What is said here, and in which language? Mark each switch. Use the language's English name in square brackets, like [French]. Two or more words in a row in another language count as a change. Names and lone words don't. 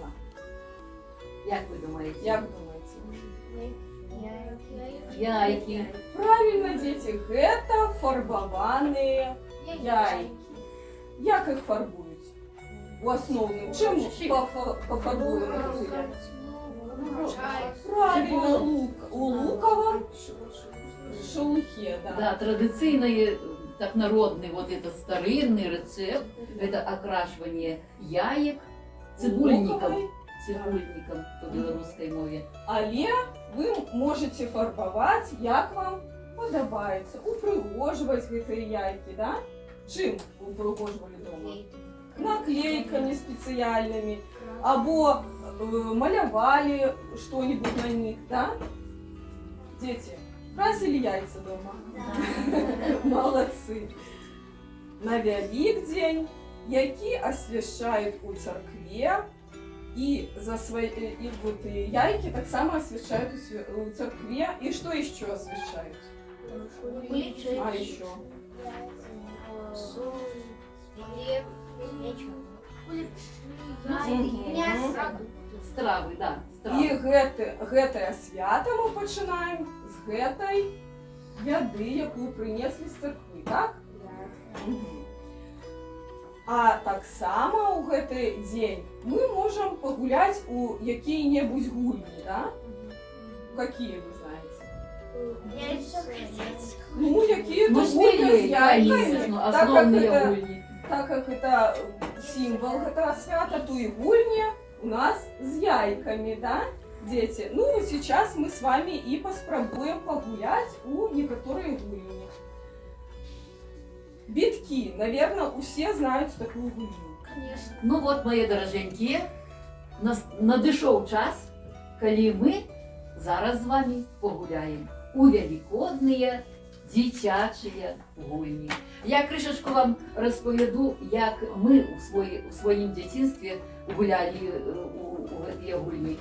[Belarusian] Як вы думаете? Як думаеце? Яйкі. Правильно, дзеці, гэта фарбаваныя яйкі. Як іх фарбуюць? У асноўным, чым пафарбуюць яйкі? [Russian] Правильно, у луковом шелухе, да. Да, традиционный, так народный, вот этот старинный рецепт, это окрашивание яек цибульником по белорусской мове. [Belarusian] Але вы можете фарбаваць, як вам падабаецца, упрыгожваць гэтыя яйкі, да? Чым упрыгожвалі дома? Наклейками спецыяльнымі, або малявали [Russian] что-нибудь на них, [Belarusian] да? [Russian] Дети, красили яйца дома? Молодцы! [Belarusian] На Вялікдзень, які асвяшчаюць у царкве, [Russian] и вот яйки так само освещают у церкве. И что еще освещают? А еще? [Belarusian] Стравы, да. И гэтае свята мы пачынаем з гэтай яды, якую прынеслі з церквы, так? А таксама ў гэты дзень мы можам пагуляць у якія-небудзь гульні, да? [Russian] Какие вы знаете? [Belarusian] Ну, якія-то гульні з яйкамі. [Russian] Так как это символ [Belarusian] гэтага свята, [Russian] то и гульни у нас с яйками, да, дети? Ну, вот сейчас мы с вами и поспробуем погулять у некоторые гульни. Битки, наверное, все знают такую гульню. Конечно. Ну вот, мои дороженькие, [Belarusian] надышоў час, калі мы зараз з вами погуляем у великодные дзіцячыя гульні. Я крышачку вам распавяду, як мы у сваім дзяцінстве гулялі у гэтыя гульні.